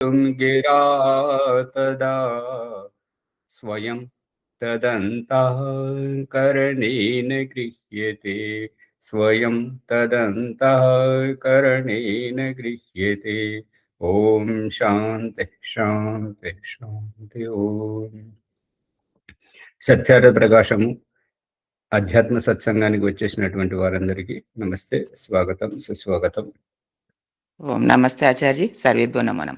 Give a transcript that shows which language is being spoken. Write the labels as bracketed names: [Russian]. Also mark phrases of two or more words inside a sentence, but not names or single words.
[Sanskrit] गिरा तदा स्वयं तदन्तःकरणेन गृह्यते स्वयं तदन्तःकरणेन गृह्यते। ఓం శాంతి శాంతి శాంతి ఓం. [Telugu] సత్యార్థ ప్రకాశము అధ్యాత్మ సత్సంగానికి వచ్చేసినటువంటి వారందరికీ నమస్తే, స్వాగతం, సుస్వాగతం. [Sanskrit] ఓం నమస్తే ఆచార్య, సర్వేభ్యో నమో నమః.